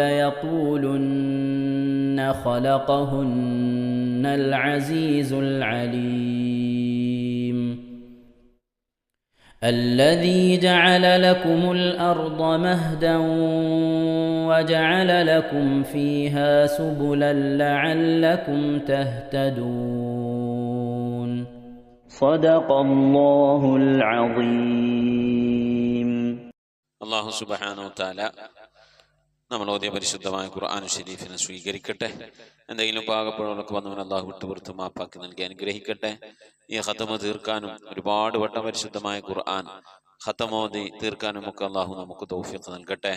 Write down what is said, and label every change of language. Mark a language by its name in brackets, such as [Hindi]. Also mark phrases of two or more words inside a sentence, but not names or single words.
[Arabic] ليقولن خلقهن العزيز العليم الذي جعل لكم الأرض مهدا وجعل لكم فيها سبلا لعلكم تهتدون. صدق الله العظيم. [Malayalam] അല്ലാഹു [Arabic] سبحانه وتعالى [Malayalam] നമ്മൾ ഓതിയ പരിശുദ്ധമായ ഖുർആൻ ശരീഫിനെ സ്വീകരിക്കട്ടെ. എന്തെങ്കിലും പാകപ്പിഴകളൊക്കെ വന്നവൻ അല്ലാഹു വിട്ടുപുറത്ത് മാപ്പാക്കി നൽകി അനുഗ്രഹിക്കട്ടെ. ഈ ഖതമ തീർക്കാനും ഒരുപാട് വട്ടം പരിശുദ്ധമായ ഖുർആൻ ഖതമോദി തീർക്കാനും ഒക്കെ അല്ലാഹു നമുക്ക് തൗഫീഖ് നൽകട്ടെ.